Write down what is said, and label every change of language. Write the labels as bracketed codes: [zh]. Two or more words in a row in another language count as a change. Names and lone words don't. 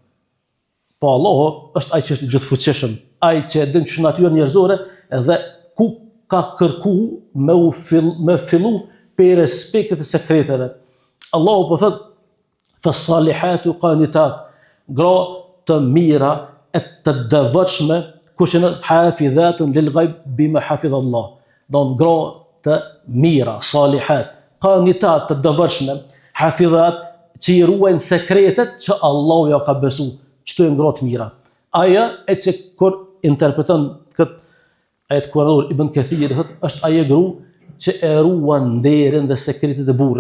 [sq] Po Allahu është ai që është i gjithfuqishëm, ai që e din ç'është natyra njerëzore dhe ku ka kërku me fillu për respektet e sekreteve. Allahu po thot, [ar] "فالصالحات قانتات", [sq] gra të mira e të devotshme, kush janë [ar] حافظات للغيب بما حفظ الله. [sq] Don gra të mira, [ar] صالحات قانتات [sq] të devotshme, hafizat që i ruajnë sekretet që Allahu ja ka besu. Çto janë gra të mira. Aja e që kur interpreton këtë ajet kuranor Ibn Kathir thotë është ajo gru që e ruan nderin dhe sekretet e burrit.